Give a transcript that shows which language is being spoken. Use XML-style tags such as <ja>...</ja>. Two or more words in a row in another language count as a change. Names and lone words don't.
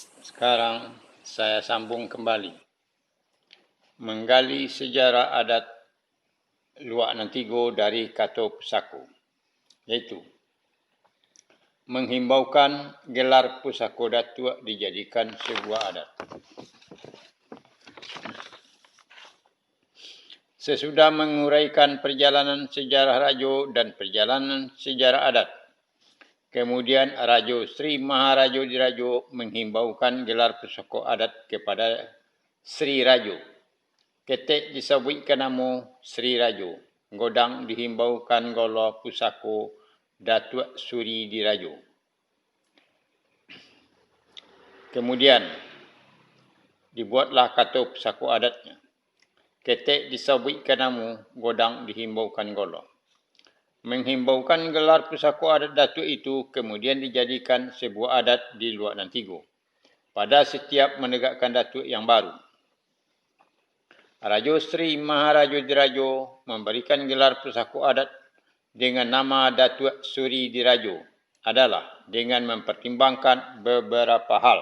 <id>Sekarang saya sambung kembali. Menggali sejarah adat Luak Nantigo dari Kato Pusako, iaitu menghimbaukan gelar Pusako Datuk dijadikan sebuah adat. Sesudah menguraikan perjalanan sejarah Rajo dan perjalanan sejarah adat, kemudian Rajo Sri Maharajo Dirajo menghimbaukan gelar Pusako adat kepada Sri Rajo. Ketek disebutkan nama Sri Rajo. Godang dihimbaukan golo Pusako Datuk Suri Dirajo. Kemudian dibuatlah Kato Pusako adatnya. Ketek disebutkan nama, godang dihimbaukan golo. Menghimbaukan gelar Pusako adat Datuk itu kemudian dijadikan sebuah adat di Luak Nantigo pada setiap menegakkan Datuk yang baru. Rajo Sri Maharajo Dirajo memberikan gelar Pusako adat dengan nama Datuk Suri Dirajo adalah dengan mempertimbangkan beberapa hal.</id>